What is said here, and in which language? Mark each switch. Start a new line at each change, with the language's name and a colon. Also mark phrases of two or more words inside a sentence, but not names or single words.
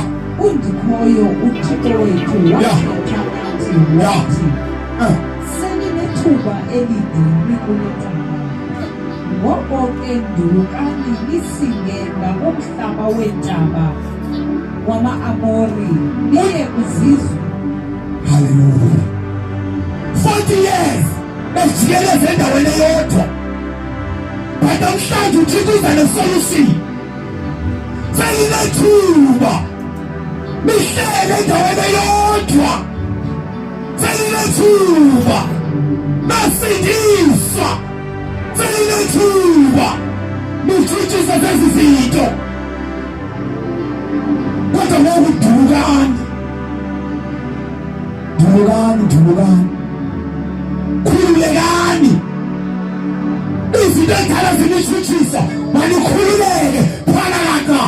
Xhosa: undikhoyo uThixo wethu wathetha nathi wathi seninethuba elide nikule ntaba. Ngoko ke ndulukani nisinge ngakumhlaba wentaba wama-Amori niye kwizizwe. Hallelujah. 40 years
Zulu: bejikeleze endaweni eyodwa
Xhosa: but namhlanje uThixo uza nesolution. Seninethuba mihlele endaweni eyodwa seninethuba nasindiswa seninethuba mithuthiswa zezinto kodwa ngoku dulukani khululekani izinto endala zinithuthisa manikhululeke phalaka.